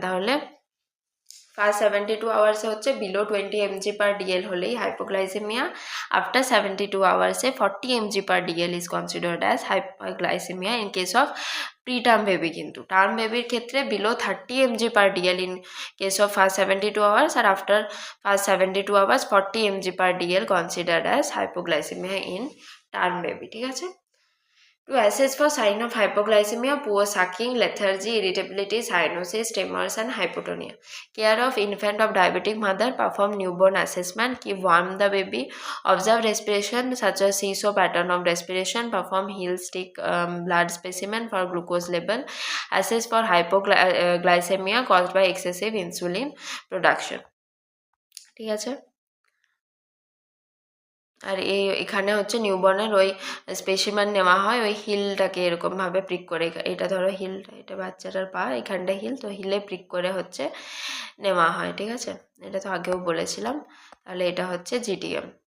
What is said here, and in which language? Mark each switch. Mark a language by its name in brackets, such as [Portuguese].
[English] তাহলে ফার্স্ট 72 আওয়ার্সে হচ্ছে বিলো 20 mg/dl হলেই হাইপোগ্লাইসেমিয়া, আফটার 72 আওয়ার্সে 40 mg/dl is considered as hypoglycaemia in case of preterm baby. কিন্তু টার্ম বেবির ক্ষেত্রে below 30 mg/dl in case of first 72 hours, আর after first 72 hours 40 mg/dl considered as hypoglycaemia in term baby. [Bangla] ঠিক আছে। [English] To assess for sign of hypoglycemia, poor sucking, lethargy, irritability, cyanosis, tremors and hypotonia. Care of infant of diabetic mother, perform newborn assessment, keep warm the baby, observe respiration such as seesaw pattern of respiration, perform heel stick blood specimen for glucose level, assess for hypoglycemia caused by excessive insulin production. [Bangla] ঠিক আছে। আর এখানে হচ্ছে নিউবর্নের ওই specimen নেওয়া হয়, ওই হিলটাকে এরকমভাবে prick করে, এটা ধরো হিলটা, এটা বাচ্চাটার পা, এখানটা হিল, তো হিলে প্রিক করে হচ্ছে নেওয়া হয়। ঠিক আছে, এটা তো আগেও বলেছিলাম। তাহলে এটা হচ্ছে জিডিএম।